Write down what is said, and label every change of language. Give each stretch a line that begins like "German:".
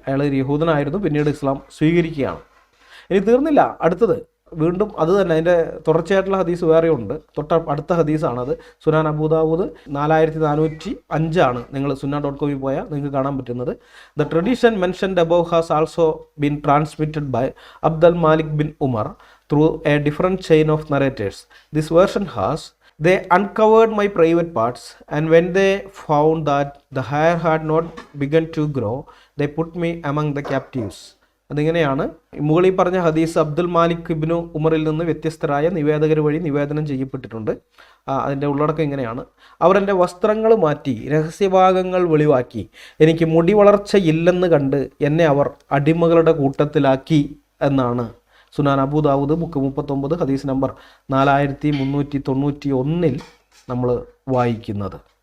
Malayalam: അയാൾ ഒരു യഹൂദനായിരുന്നു, പിന്നീട് ഇസ്ലാം സ്വീകരിക്കുകയാണ്. ഇനി തീർന്നില്ല, അടുത്തത് വീണ്ടും അത് തന്നെ, അതിൻ്റെ തുടർച്ചയായിട്ടുള്ള ഹദീസ് വേറെ ഉണ്ട്. അടുത്ത ഹദീസാണത്. സുനാൻ അബൂദാവൂദ് 4405 നിങ്ങൾ sunnah.com പോയാൽ നിങ്ങൾക്ക് കാണാൻ പറ്റുന്നത്.
English: The tradition mentioned above has also been transmitted by Abdul Malik bin Umar through a different chain of narrators. This version has, they uncovered my private parts, and when they found that the hair had not begun to grow, they put me among the captives.
Malayalam: അതിങ്ങനെയാണ്. മുകളിൽ പറഞ്ഞ ഹദീസ് അബ്ദുൽ മാലിക് ഇബ്നു ഉമറിൽ നിന്ന് വ്യത്യസ്തരായ നിവേദകർ വഴി നിവേദനം ചെയ്യപ്പെട്ടിട്ടുണ്ട്. അതിൻ്റെ ഉള്ളടക്കം ഇങ്ങനെയാണ്: അവർ എൻ്റെ വസ്ത്രങ്ങൾ മാറ്റി രഹസ്യഭാഗങ്ങൾ വെളിവാക്കി, എനിക്ക് മുടി വളർച്ചയില്ലെന്ന് കണ്ട് എന്നെ അവർ അടിമകളുടെ കൂട്ടത്തിലാക്കി എന്നാണ് സുനാൻ അബൂദാവൂദ് ബുക്ക് 39 ഹദീസ് നമ്പർ 4391 നമ്മൾ വായിക്കുന്നത്.